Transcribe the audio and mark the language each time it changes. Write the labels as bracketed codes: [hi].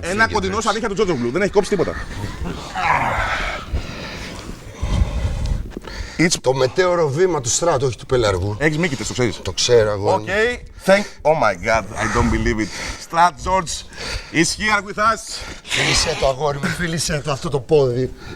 [el] Ένα κοντινό σαν νύχια του Τζότζογλου. Δεν έχει κόψει τίποτα. Το μετέωρο βήμα του Στράτου, όχι του πελαργού. Έχεις μύκητες, το ξέρεις. Το ξέρω εγώ. Okay. [en] Oh my God, I don't believe it. Strat George is here with us. [el] Φίλησέ το, αγόρι μου, φίλησέ το αυτό το πόδι.